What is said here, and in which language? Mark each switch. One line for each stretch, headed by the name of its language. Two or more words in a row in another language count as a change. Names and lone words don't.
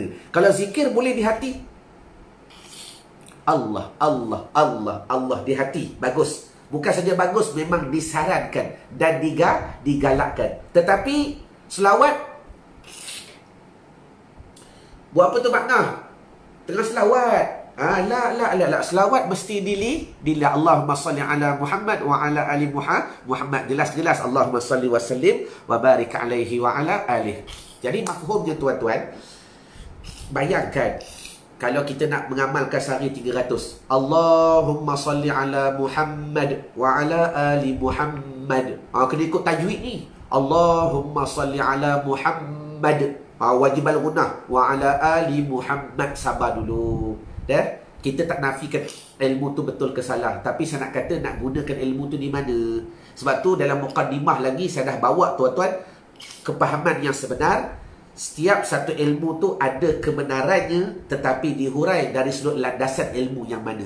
Malay: Kalau zikir boleh di hati. Allah, Allah, Allah, Allah di hati. Bagus. Bukan saja bagus, memang disarankan dan digalakkan. Tetapi selawat, buat apa tu makna? Tengah selawat. La. Selawat mesti dili
Arabic: اللهم صل على محمد وعلى آل محمد. Jelas-jelas اللهم صل وسلم وبارك عليه وعلى آله.
Malay: Jadi mafhumnya tuan-tuan, bayangkan kalau kita nak mengamalkan sehari 300.
Arabic: اللهم صل على محمد وعلى آل محمد.
Malay: Kena ikut tajwid ni.
Arabic: اللهم صل على محمد. واجب الغنة. وعلى آل محمد.
Malay: Sabar dulu. Kita tak nafikan ilmu tu betul ke salah. Tapi saya nak kata nak gunakan ilmu tu di mana. Sebab tu dalam muqaddimah lagi saya dah bawa tuan-tuan kepahaman yang sebenar. Setiap satu ilmu tu ada kebenarannya, tetapi dihurai dari sudut landasan ilmu yang mana.